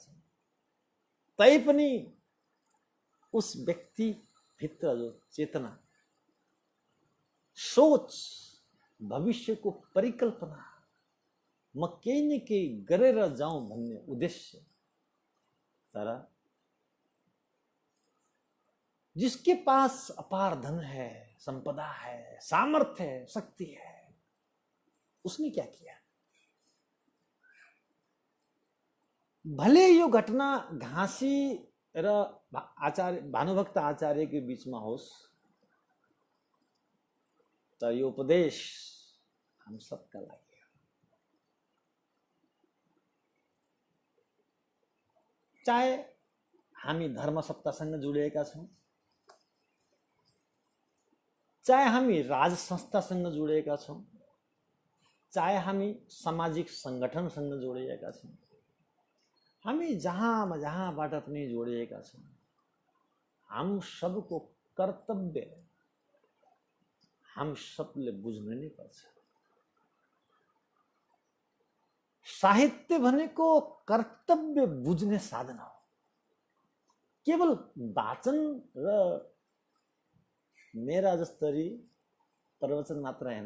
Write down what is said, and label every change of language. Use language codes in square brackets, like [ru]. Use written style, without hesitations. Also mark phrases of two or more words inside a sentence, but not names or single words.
[ne] तैपनि [hi] उस व्यक्ति [ne] भित्र जो चेतना, सोच, भविष्यको परिकल्पना, म केही न केही गरेर जाउँ भन्ने उद्देश्य। [hi] तर जिसके पास अपार धन है, संपदा है, सामर्थ्य है, शक्ति है, उसने क्या किया? [ne] भले यो घटना घाँसी र आचार्य भानुभक्त आचार्य के बीचमा होस्, तर यो उपदेश [hi] हम सबका [ne] लागि। चाहे हामी धर्म सत्तासँग जोडिएका छौं, चाहे हामी राज संस्थासँग जोडिएका छौं, चाहे हामी सामाजिक संगठनसँग जोडिएका छौं, हामी जहाँबाट पनि जोडिएका छौं, [hi] हम सबको [ne] कर्तव्य हम सबले बुझ्नु नै पर्छ। साहित्य भनेको कर्तव्य बुझ्ने साधन हो। केवल वाचन र मेरा जस्तरी प्रवचन मात्र हैन।